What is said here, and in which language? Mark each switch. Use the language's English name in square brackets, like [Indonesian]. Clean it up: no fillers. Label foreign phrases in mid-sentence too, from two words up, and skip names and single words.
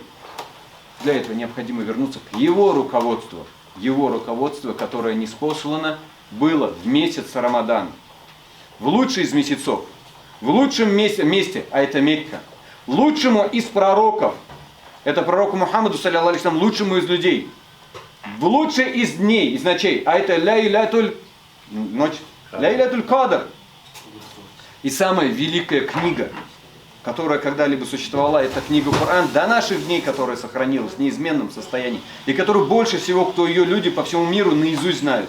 [Russian] Для этого необходимо вернуться к Его руководству. Его руководство, которое ниспослано было в месяц Рамадан. В лучший из месяцев. В лучшем месте, а это Мекка. Лучшему из пророков. Это пророку Мухаммаду, [Arabic] صلى الله عليه وسلم, [Russian] лучшему из людей. В лучший из дней, из ночей, а это Ляйлятуль Кадр. И самая великая книга, которая когда-либо существовала, это книга Коран, до наших дней, которая сохранилась в неизменном состоянии, и которую больше всего, кто ее люди по всему миру наизусть знают.